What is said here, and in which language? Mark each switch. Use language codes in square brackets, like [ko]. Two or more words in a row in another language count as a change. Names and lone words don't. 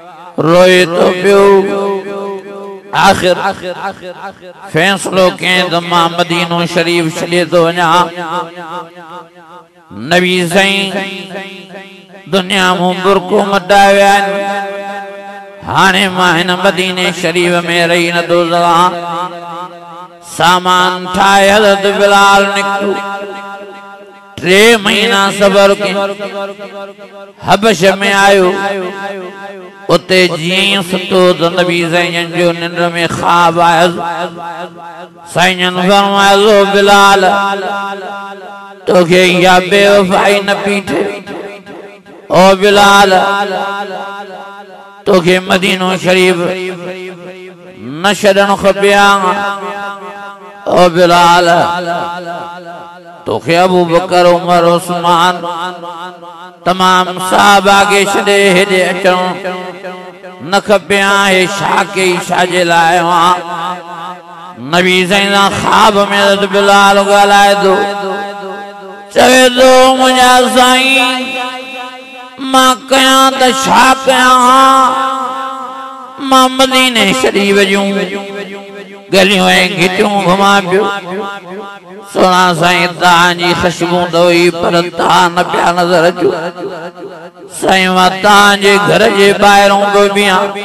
[sd] रोए तो पियो आखिर फैसलो के दमा मदीनो शरीफ छॾे तो वञा नबी साईं दुनिया में बुरको मटाया हाने मां हिन मदीने शरीफ में रही न दो सामान ठाए हज़रत बिलाल निकलो 3 महीना सबर के हबश में आयो उते जी सुतो तो नबी साईं जो निंड में ख्वाब आयो साईं फरमायो बिलाल तो के या बेवफाई न पीठे ओ बिलाल तो के मदीनो शरीफ न छॾण खपिया ओ बिलाल तो के अबू बकर उमर उस्मान तमाम साहब आगे छॾे हेॾे अचणो न खपिया हे छा कई छाजे लाइ नबी साईं ख्वाब में हज़रत बिलाल ॻाल्हाए थो चवे थो मुंहिंजा साईं मां कयां त छा कयां मां मदीने शरीफ जूं गलियों ऐं घिटियूं घुमा पियो सोना साईं तव्हांजी ख़ुशबू त हुई पर तव्हां न पिया नज़र अचो साईं मां तव्हांजे घर जे ॿाहिरों बि बीहां